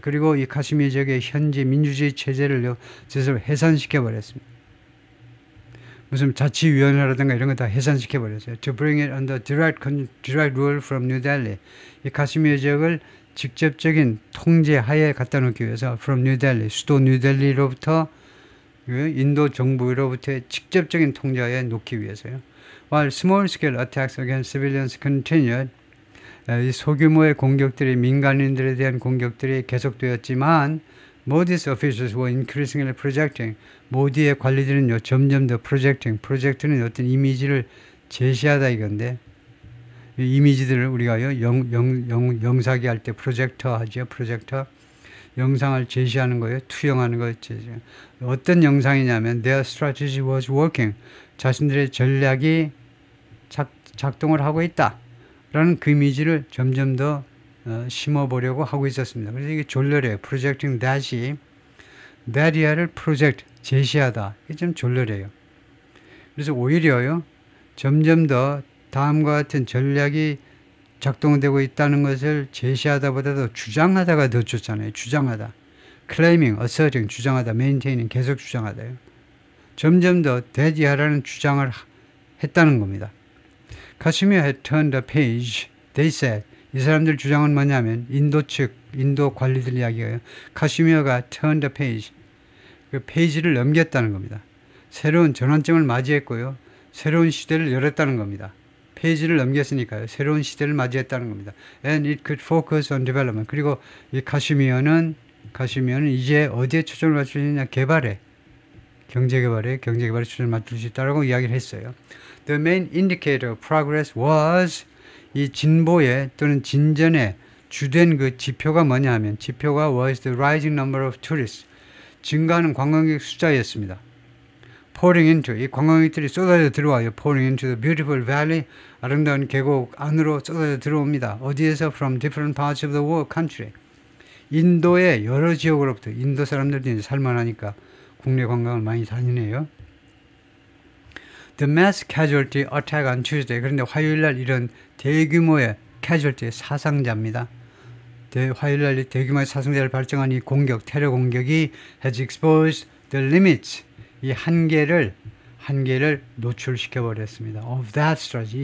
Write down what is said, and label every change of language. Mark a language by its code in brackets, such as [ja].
[ko] 그리고 이 카시미르 지역의 현지 민주주의 체제를 해산시켜 버렸습니다. 무슨 자치위원회라든가 이런 거 다 해산시켜 버렸어요. [en] To bring it under direct rule from New Delhi. [ko] 이 카시미르 지역을 직접적인 통제 하에 갖다 놓기 위해서 [en] from New Delhi, [ko] 수도 뉴델리로부터 인도 정부로부터의 직접적인 통제하에 놓기 위해서요. [en] While small-scale attacks against civilians continued, [ko] 이 소규모의 공격들이, 민간인들에 대한 공격들이 계속되었지만, [en] Modi's officials were increasingly projecting. [ko] 모디의 관리들은요, 점점 더 프로젝트는 어떤 이미지를 제시하다 이건데, 이 이미지들을 우리가요, 영사기 할 때 프로젝터 하죠, 프로젝터. 영상을 제시하는 거예요. 투영하는 거. 어떤 영상이냐면 [en] their strategy was working. [ko] 자신들의 전략이 작동을 하고 있다. 라는 그 이미지를 점점 더 심어보려고 하고 있었습니다. 그래서 이게 졸렬해요. [en] projecting that이야를 project, 제시하다. [ko] 이게 좀 졸렬해요. 그래서 오히려요, 점점 더 다음과 같은 전략이 작동되고 있다는 것을 제시하다보다도 주장하다가 더 좋잖아요. 주장하다. [en] claiming, asserting, 주장하다. [ko] maintaining, 계속 주장하다요. 점점 더 대지하라는 주장을 했다는 겁니다. [en] Kashmir had turned the page. They said. [ko] 이 사람들 주장은 뭐냐면 인도 측, 인도 관리들 이야기예요. 카시미르가 turn the page. 그 페이지를 넘겼다는 겁니다. 새로운 전환점을 맞이했고요. 새로운 시대를 열었다는 겁니다. 페이지를 넘겼으니까요. 새로운 시대를 맞이했다는 겁니다. [en] And it could focus on development. [ko] 그리고 이 카시미르는 이제 어디에 초점을 맞출 수 있느냐? 개발에. 경제개발에 초점을 맞출 수 있다고 이야기를 했어요. [en] The main indicator of progress was, [ko] 이 진보의 또는 진전의 주된 그 지표가 뭐냐 하면, 지표가 [en] was the rising number of tourists. [ko] 증가하는 관광객 숫자였습니다. [en] pouring into, [ko] 이 관광객들이 쏟아져 들어와요. [en] pouring into the beautiful valley, [ko] 아름다운 계곡 안으로 쏟아져 들어옵니다. 어디에서? [en] from different parts of the world, country. [ko] 인도의 여러 지역으로부터. 인도 사람들이 살만하니까 국내 관광을 많이 다니네요. [en] The mass casualty attack on Tuesday. [ko] 그런데 화요일날 이런 대규모의 casualty, 사상자입니다. 화요일날 대규모의 사상자를 발생한 이 공격, 테러 공격이 [en] has exposed the limits. [ko] 이 한계를 노출시켜 버렸습니다. [en] Of that strategy.